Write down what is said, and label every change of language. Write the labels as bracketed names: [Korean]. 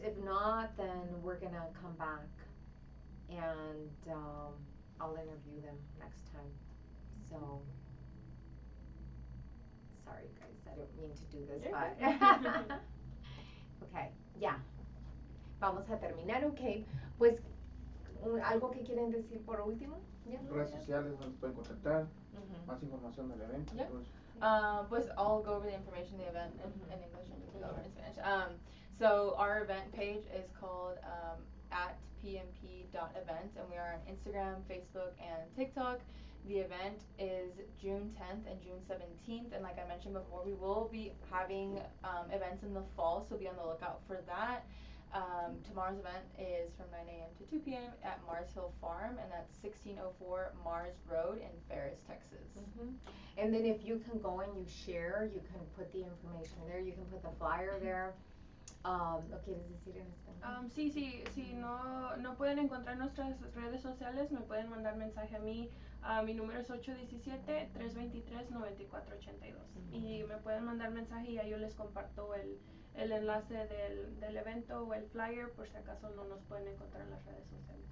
[English] If not, then we're going to come back and I'll interview them next time. So, sorry guys, I don't mean to do this, but okay, ya. [Spanish] Vamos a terminar, okay. Pues, ¿algo que quieren decir por último? Redes sociales donde pueden contactar, más información del evento. [English] Pues I'll go over the information of the event in English and you can go over in Spanish. So our event page is called at pmp.event, and we are on Instagram, Facebook, and TikTok. The event is June 10th and June 17th, and like I mentioned before, we will be having events in the fall, so be on the lookout for that. Tomorrow's event is from 9 a.m. to 2 p.m. at Mars Hill Farm, and that's 1604 Mars Road in Ferris, Texas. And then if you can go and you share, you can put the information there, you can put the flyer there. [Spanish] ¿Lo quieres decir en español? Sí, si no pueden encontrar nuestras redes sociales, me pueden mandar mensaje a mí. Mi número es 817-323-9482. Y me pueden mandar mensaje y ya yo les comparto el enlace del evento o el flyer por si acaso no nos pueden encontrar en las redes sociales.